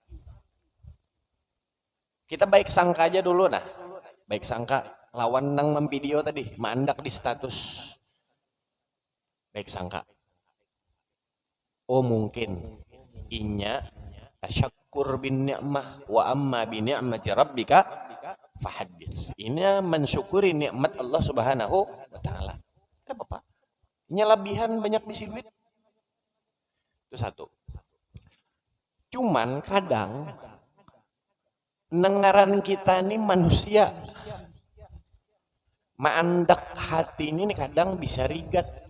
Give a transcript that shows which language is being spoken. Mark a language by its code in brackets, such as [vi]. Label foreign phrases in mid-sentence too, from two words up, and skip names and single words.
[bjn] Kita baik sangka aja dulu nah. Baik sangka lawan nang memvideo tadi, mandak di status. Baik sangka. Oh mungkin inya [ar] تشكر بالنعمة وأما بنعمة ربك فحدث. [bjn] Ini mensyukuri nikmat Allah [ar] سبحانه وتعالى. [bjn] Ada apa? Nya lebihan banyak bisi duit. Itu satu. Cuman kadang nengaran kita nih manusia maandak hati ini kadang bisa rigat.